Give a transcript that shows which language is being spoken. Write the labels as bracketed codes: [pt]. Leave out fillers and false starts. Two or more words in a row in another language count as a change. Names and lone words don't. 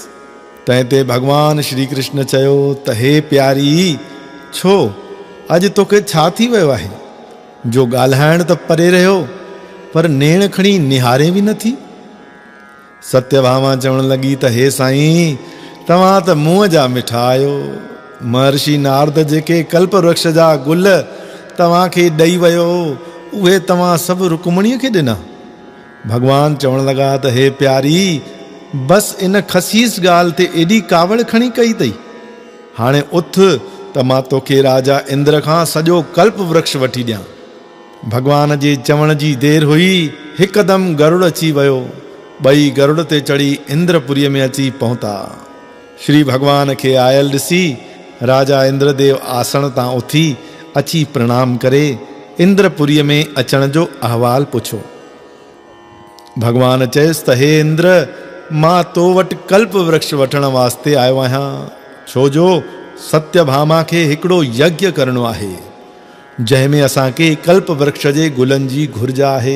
[sd] तंहिं ते भगवान श्री कृष्ण चयो त हे प्यारी, छो अॼु तोखे छा थी वियो आहे जो ॻाल्हाइण त परे रहियो पर नेण खणी निहारे बि नथी। सत्यभामा चवण लगी त हे साईं, तव्हां त मुंहं जा मिठा आहियो। महर्षि नारद जेके कल्प वृक्ष जा गुल तव्हांखे ॾेई वियो, उहे तव्हां सभु रुक्मणीअ खे ॾिना। भगवान चवण लगा त हे प्यारी, बस इन खसीस ॻाल्हि ते एॾी कावड़ खणी कई अथई। हाणे उथ त मां तोखे राजा इंद्र खां सॼो कल्प वृक्ष वठी ॾियां। भगवान जे चवण जी देर हुई, हिकदम गरुड़ अची वियो। ॿई गरुड़ ते चढ़ी इंद्रपुरीअ में अची पहुता। श्री भगवान खे आयल ॾिसी राजा इंद्रदेव आसन तां उथी अची प्रणाम करे इंद्रपुरीअ में अचण जो अहवाल पुछो। भगवान चयसि त हे इंद्र, मां तो वटि कल्प वृक्ष वठण वास्ते आयो आहियां, छो जो सत्यभामा खे हिकिड़ो यज्ञ करणो आहे, जंहिंमें असांखे कल्प वृक्ष जे गुलनि जी घुर्ज आहे।